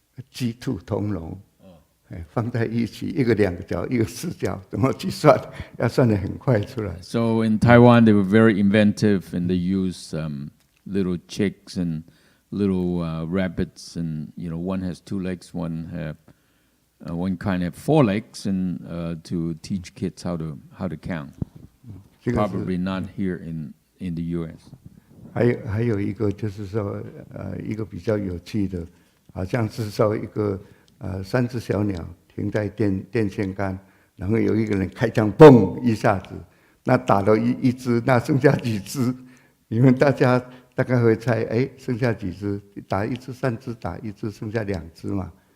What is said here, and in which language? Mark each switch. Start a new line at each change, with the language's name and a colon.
Chinese: 鸡兔同笼，放在一起，一个2个角，一个4角，怎么去算？要算得很快出来。
English: So in Taiwan, they were very inventive, and they used little chicks and little rabbits, and one has 2 legs, one kind of 4 legs, and to teach kids how to count. Probably not here in the U.S.
Chinese: 还有一个就是说，一个比较有趣的，好像是说一个3只小鸟停在电线杆，然后有一个人开枪，嘣一下子，那打了一只，那剩下几只？你们大家大概会猜，剩下几只？打1只、3只，打1只，剩下2只嘛？